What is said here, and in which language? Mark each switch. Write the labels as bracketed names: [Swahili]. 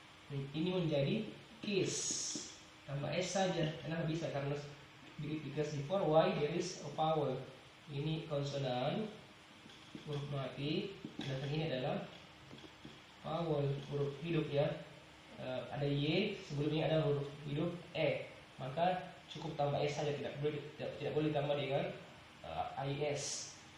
[Indonesian] Ini menjadi keys, tambah s saja. Kenapa bisa? Karena [English] because before y there is a vowel. [Indonesian] Ini konsonan, huruf mati, dan ini adalah vowel, huruf hidup ya. Ada y, sebelumnya ada huruf hidup e, maka cukup tambah s saja, tidak boleh ditambah dengan is.